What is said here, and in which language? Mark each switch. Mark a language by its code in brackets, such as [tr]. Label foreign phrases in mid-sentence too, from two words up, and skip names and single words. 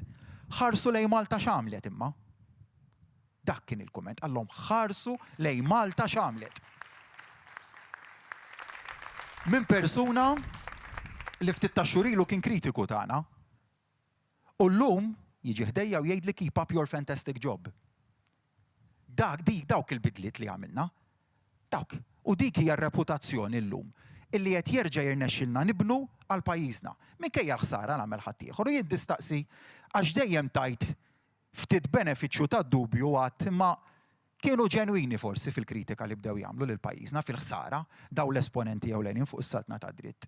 [mt] Ħarsu lejn Malta x'għamlet imma. Dak kien il-kumment, għallhom ħarsu lejn Malta x'għamlet. Min persuna li ftit ta' xurilu kien kritiku tagħna. U llum jiġi ħdejja u jgħidli [en] keep up your fantastic job. [mt] Dawk il-bidliet li għamilna. Dawk. U dik hija r-reputazzjoni llum illi qed jerġa' jirnexxilna nibnu għal pajjiżna. Minkejja l-ħsara nagħmel ħadd ieħor u jien nistaqsi għax dejjem tajt ftit benefiċċju tad-dubju għadd imma kienu ġenwini forsi fil-kritika li bdew jagħmlu lil pajjiżna fil-ħsara dawn l-esponenti ewlenin fuq is-saltna ta' dritt.